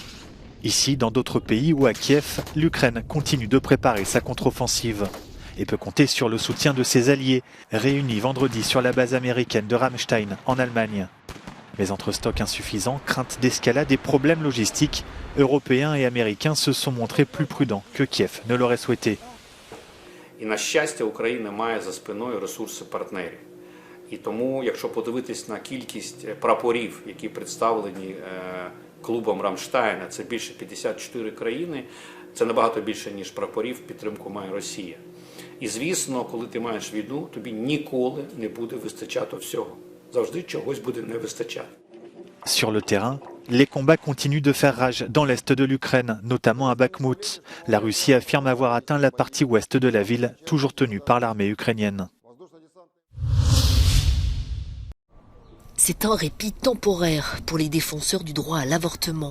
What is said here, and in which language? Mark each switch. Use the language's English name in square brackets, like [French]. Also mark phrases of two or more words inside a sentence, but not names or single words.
[French] Ici, dans d'autres pays ou à Kiev, l'Ukraine continue de préparer sa contre-offensive et peut compter sur le soutien de ses alliés, réunis vendredi sur la base américaine de Ramstein, en Allemagne. Mais entre stocks insuffisants, crainte d'escalade et problèmes logistiques, Européens et Américains se sont montrés plus prudents que Kiev ne l'aurait souhaité. [Ukrainian] І, на щастя, Україна має за спиною ресурси партнерів. І тому, якщо подивитись на кількість прапорів, які представлені клубом Рамштайна, це більше 54 країни, це набагато більше, ніж прапорів, підтримку має Росія. І, звісно, коли ти маєш війну, тобі ніколи не буде вистачати всього. Завжди чогось буде не вистачати. [French] Sur le terrain, les combats continuent de faire rage dans l'est de l'Ukraine, notamment à Bakhmout. La Russie affirme avoir atteint la partie ouest de la ville, toujours tenue par l'armée ukrainienne. C'est un répit temporaire pour les défenseurs du droit à l'avortement.